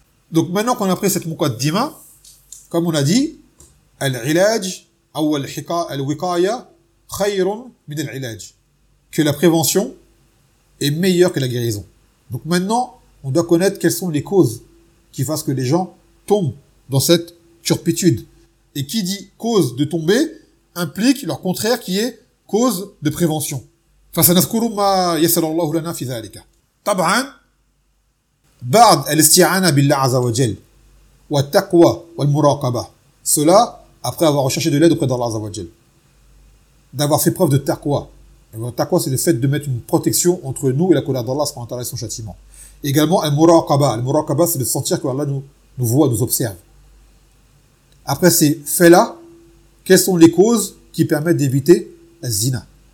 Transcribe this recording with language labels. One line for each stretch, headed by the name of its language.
French: Donc maintenant qu'on a pris cette muqaddima, comme on a dit, al-ilaj ou
Arabic: al-wiqaya khayrun min al-ilaj,
French: que la prévention est meilleure que la guérison. Donc maintenant, on doit connaître quelles sont les causes qui fassent que les gens tombent dans cette turpitude. Et qui dit cause de tomber implique leur contraire qui est cause de prévention.
Arabic: فَسَنَذْكُرُ مَا يَسَلَ اللَّهُ لَنَا فِي ذَلِكَ طَبْعًا بَعْدْ أَلِسْتِعَانَ بِاللَّهِ عَزَ وَجَلْ وَالتَّقْوَى وَالْمُرَاقَبَةِ
French: Cela, après avoir recherché de l'aide auprès d'Allah Azza wa Jal. D'avoir fait preuve de taqwa. Le taqwa, c'est le fait de mettre une protection entre nous et la colère d'Allah subhanahu wa ta'ala et son châtiment. Également, al-muraqaba. Al-muraqaba, c'est de sentir que Allah nous voit, nous observe. Après ces faits-là, quelles sont les causes qui permettent d'éviter zina?